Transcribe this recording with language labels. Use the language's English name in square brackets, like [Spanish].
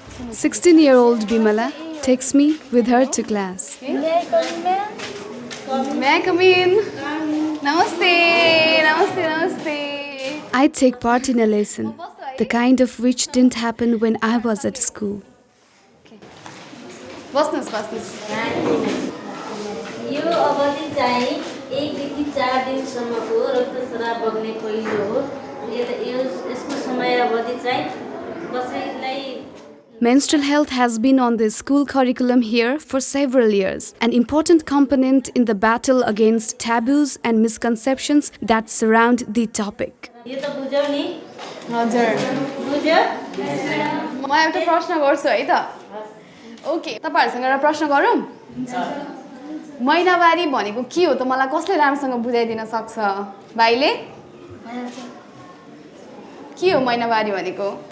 [English] 16-year-old Bimala takes me with her to class. May I come in? Namaste, namaste, namaste. I take part in a lesson, the kind of which didn't happen when I was at school. [Nepali] यो अवधि चाहिँ 1 देखि 4 दिनसम्मको रक्तस्राव बग्ने पहिलो हो। यसको समयावधि चाहिँ कसैलाई [English] Menstrual health has been on the school curriculum here for several years, an important component in the battle against taboos and misconceptions that surround the topic. [Nepali] यो त बुझ्यौ नि? हजुर बुझ्यो? म एउटा प्रश्न गर्छु है त ओके तपाईहरुसँग एउटा प्रश्न गरौँ महिनावारी भनेको के हो त मलाई कसले राम्रोसँग बुझाइदिन सक्छ भाइले के हो महिनावारी भनेको